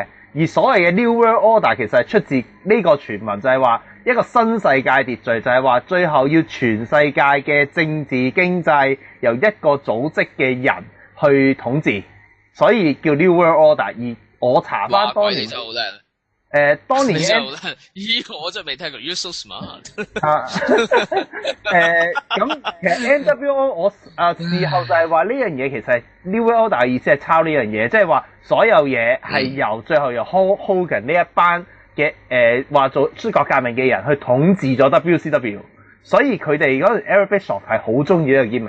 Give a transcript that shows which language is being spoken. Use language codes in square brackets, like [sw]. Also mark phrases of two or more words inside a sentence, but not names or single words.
[yue] 而所謂嘅 [en] New World Order [yue] 其實係出自呢個傳聞，就係話一個新世界秩序，就係話最後要全世界嘅政治經濟由一個組織嘅人去統治，所以叫 [en] New World Order。 [yue] 而我查翻當年，真係好叻。當年咦，我真係未聽過。 [en] You're so smart。 [yue] 咁其實 NWO 我事後就係話呢樣嘢其實係 [en] New World Order [yue] 意思係抄呢樣嘢，即係話所有嘢係由最後由 Hogan 呢一班嘅話做摔角革命嘅人去統治咗 WCW，所以佢哋嗰陣 Eric Bischoff 係好中意呢個 gimmick。